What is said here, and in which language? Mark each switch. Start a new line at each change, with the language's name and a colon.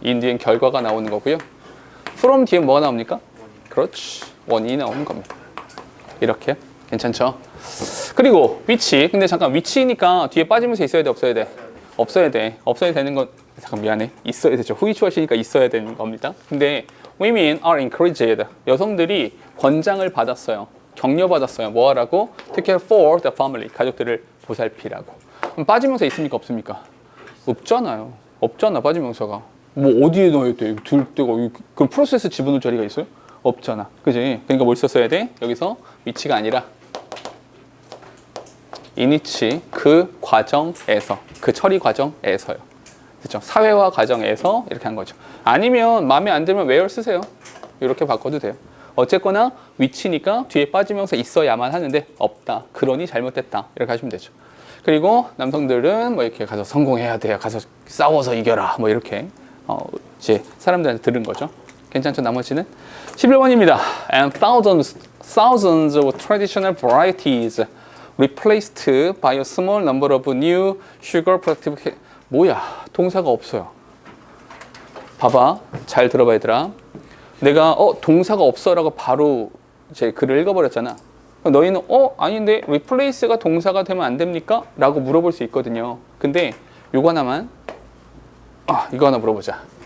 Korean: in 뒤엔 결과가 나오는 거고요. from 뒤엔 뭐가 나옵니까? 그렇지. 원인이 나오는 겁니다. 이렇게 괜찮죠? 그리고 위치. 근데 잠깐 위치니까 뒤에 빠지면서 있어야 돼, 없어야 돼? 없어야 돼. 없어야 되는 건 잠깐 미안해. 있어야 되죠. 후이추하시니까 있어야 되는 겁니다. 근데
English: women are encouraged.
Korean: 여성들이 권장을 받았어요. 격려받았어요. 뭐 하라고?
English: Take care for the family.
Korean: 가족들을 보살피라고. 그럼 빠지면서 있습니까? 없습니까? 없잖아요. 없잖아. 빠지면서가. 뭐 어디에 넣어야 돼? 둘 데가 그 프로세스 집어넣을 자리가 있어요? 없잖아. 그지? 그러니까 뭘 썼어야 돼? 여기서 위치가 아니라 인위치 그 과정에서 그 처리 과정에서요. 그렇죠? 사회화 과정에서 이렇게 한 거죠. 아니면 마음에 안 들면 where 쓰세요. 이렇게 바꿔도 돼요. 어쨌거나 위치니까 뒤에 빠지면서 있어야만 하는데 없다. 그러니 잘못됐다. 이렇게 하시면 되죠. 그리고 남성들은 뭐 이렇게 가서 성공해야 돼요. 가서 싸워서 이겨라. 뭐 이렇게 이제 사람들한테 들은 거죠. 괜찮죠? 나머지는 11번입니다.
English: And thousands of traditional varieties replaced by a small number of new sugar productive.
Korean: 뭐야? 동사가 없어요. 봐봐. 잘 들어봐 얘들아. 내가 동사가 없어라고 바로 이제 글을 읽어버렸잖아. 너희는 아닌데 replace가 동사가 되면 안 됩니까? 라고 물어볼 수 있거든요. 근데 요거 하나만 이거 하나 물어보자.